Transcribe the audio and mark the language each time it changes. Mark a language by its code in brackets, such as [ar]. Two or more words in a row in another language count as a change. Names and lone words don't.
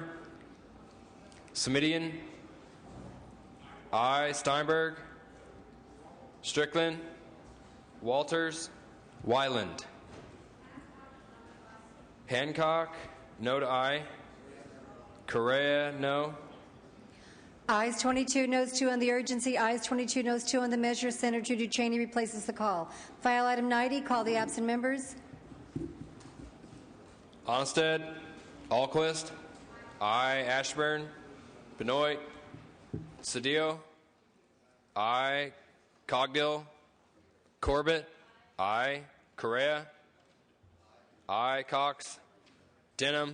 [en] Semidian. I. Steinberg. Strickland. Walters. Wyland. Hancock. No to I. Correa. No. Ayes 22, noes 2 on the urgency. Ayes 22, noes 2 on the measure. Senator Ducheney replaces the call. File item 90, call the absent members. Onnested. Alquist. I. Ashburn. Benoit. Cedillo. I. Cogdill. Corbett. I. Correa. I. Cox. Denham.